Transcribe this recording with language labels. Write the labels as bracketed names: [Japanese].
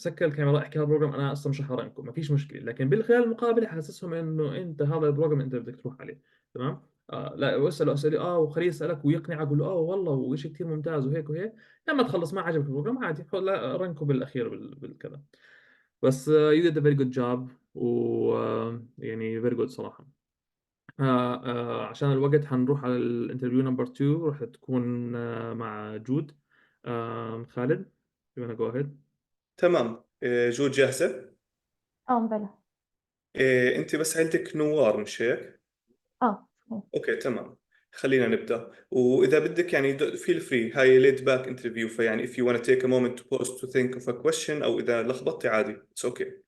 [Arabic] سكر الكاميرا، احكي هذا البروجرام انا اصلا مش حارنكم، ما فيش مشكله، لكن بالخلال المقابله حاسسهم انه انت هذا البروجرام انت بدك تروح عليه، تمام. لا، واساله اسئله وخليه يسالك ويقنعك، قول له والله وشيء كثير ممتاز وهيك وهيك. لما تخلص ما عجبك البروجرام عادي، لا رنكه بالاخير بالكذا. بس [English] you did a very good job، [Arabic] و يعني [English] very good [Arabic] صراحه. عشان الوقت حنروح على الانترفيو نمبر 2، راح تكون مع جود. [English] خالد you wanna go ahead. [Arabic] تمام. جود جاهزة؟ بلى. أنت بس عندك نوار مش هيك؟ اه أوكي تمام. خلينا نبدأ. وإذا بدك يعني [English] feel free، [Arabic] هاي [English] laid back interview، [Arabic] فيعني [English] if you want to take a moment to pause to think of a question، [Arabic] أو إذا لخبطتي عادي [English] it's okay.